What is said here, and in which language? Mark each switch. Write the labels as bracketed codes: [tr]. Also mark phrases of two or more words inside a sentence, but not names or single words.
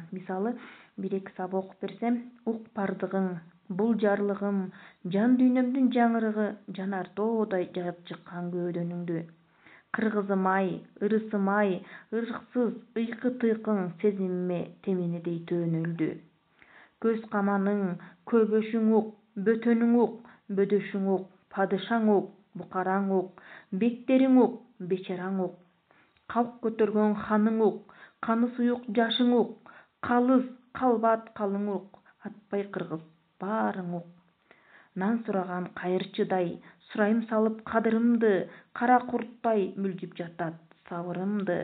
[ky] Мисалы, бир-эки сабак окуп берсем: ук бардыгың, бул жарлыгым, жан дүйнөмдүн жаңырыгы, жанар тоодай жайып чыккан көөдөнүңдү. Кыргызым-ай, ырысым-ай, ырыксыз ыйкы-тыйкың сезимиме теминедей төөнөлдү. Көз каманың, көбөшүң ук, бөтөнүң ук, бөдөшүң ук, падышаң ук, букараң ук, бектериң ук, бечараң ук, калк көтөргөн ханың ук, каны суюк жашың ук, калыс, калбат калың ук, атпай кыргыз баарың ук. Нан сураган кайырчыдай, сурайым салып кадырымды, кара курттай мүлжүп жатат сабырымды.